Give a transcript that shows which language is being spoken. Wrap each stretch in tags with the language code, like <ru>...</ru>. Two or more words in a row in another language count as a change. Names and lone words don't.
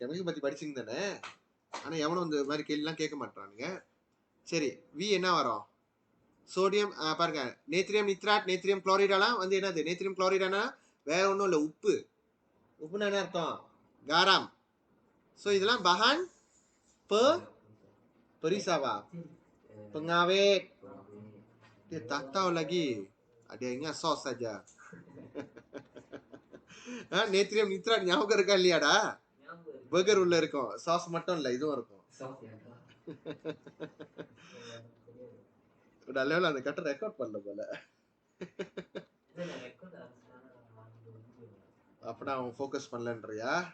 <ta>கெமிக்கல் பற்றி படிச்சிங்க தானே. ஆனால் எவனும் இந்த மாதிரி கேள்விலாம் கேட்க மாட்டானுங்க. சரி, வி என்ன வரும்? சோடியம் பாருங்க, நேத்ரியம் நித்ராட், நேத்ரியம் குளோரைடெல்லாம் வந்து என்னது? நேத்ரியம் குளோரைடானா வேற ஒன்றும் இல்லை, உப்பு. உப்புனா என்ன அர்த்தம்? garam. So இதெல்லாம்</ta> <ms>bahan perisava, pengawet. Dia tak tahu lagi, ada ingat sos saja.</ms> <ta>நேத்ரியம் நித்ராட் ஞாபகம் இருக்கா இல்லையாடா? பர்கர் உள்ள இருக்கும், சாஸ் மட்டும் இல்லை, இதுவும் இருக்கும். நல்ல அந்த கட்ட ரெக்கார்ட் பண்ணல போல. அப்படா அவன் ஃபோக்கஸ் பண்ணலன்றியா?</ta>